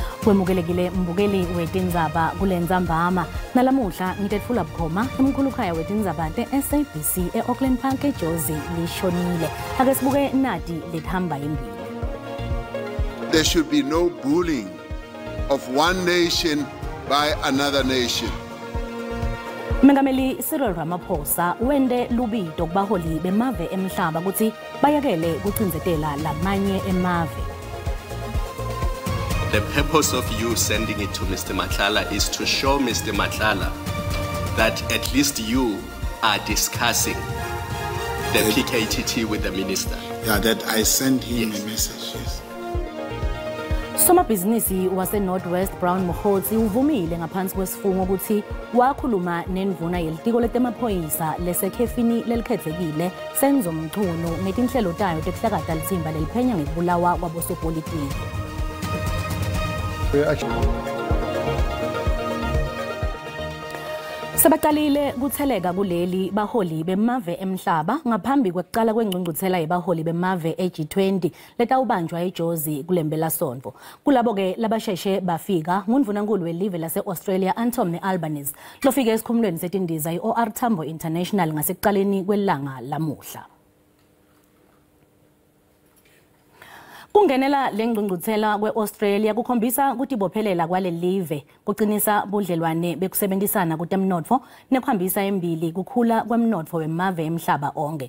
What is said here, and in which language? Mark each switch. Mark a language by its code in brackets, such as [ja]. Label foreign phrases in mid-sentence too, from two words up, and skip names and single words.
[ss] Wemukelekile mbukeli wetindzaba kulendzambama nalamuhla ngitethula bukhoma emkhulukhaya wetindzaba te-SABC e-Auckland Park eJozi lishonile. Ake sibuke nati lithamba imbili. [en] There should be no bullying of one nation by another nation. [ss] Mengameli Cyril Ramaphosa wende lubito kubaholi bemave emhlaba ukuthi bayekele kucindzetela lamanye emave. [en] The purpose of you sending it to Mr. Matlala is to show Mr. Matlala that at least you are discussing the PKTT with the minister. Yeah, that I sent him a message, yes. [ss] Somabhizinisi wase Northwest Brown Mokgotsi uvumile ngaphansi kwesifungo ukuthi wakhuluma nendvuna yelitiko letemaphoyisa lesekhefini lelikhethekile Senzo Mchunu ngetinhlelo tayo tekuhlakata litsimba leliphenya ngekubulawa kwabosopolitiki. Sebaqalile kutheleka kuleli baholi bemave emhlaba ngaphambi kwekuqala kwengcungcuthela yebaholi bemave eG20 letawubanjwa eJozi kulembela-sonto. Kulabo ke labasheshe bafika ngundvunankulu welive lase-Australia Anthony Albanese lofike esikhumulweni setindiza i-OR Tambo International ngasekuqaleni kwelanga lamuhla. Kungenela lengcungcuthela kwe-Australia kukhombisa ukuthi bophelela kwale live kuqinisa budlelwane bekusebenzisana kutemnotfo nekuhambisa embili kukhula kwemnotfo wemave emhlaba onke.